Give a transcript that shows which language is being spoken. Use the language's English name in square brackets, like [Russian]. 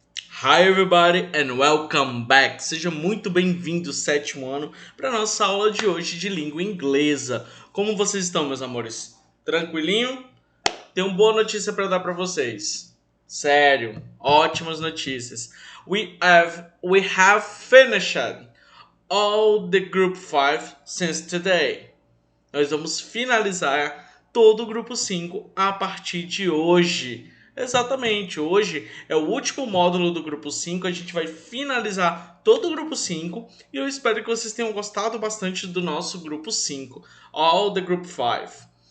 [English] Hi everybody and welcome back. [Portuguese] Seja muito bem-vindo, sétimo ano, para nossa aula de hoje de língua inglesa. Como vocês estão, meus amores? Tranquilinho? Tenho uma boa notícia para dar para vocês. Sério, ótimas notícias. [English] We have finished all the group 5 since today. [Portuguese] Nós vamos finalizar todo o grupo 5 a partir de hoje. Exatamente, hoje é o último módulo do grupo 5. A gente vai finalizar todo o grupo 5 e eu espero que vocês tenham gostado bastante do nosso grupo 5, [English] All the Group 5.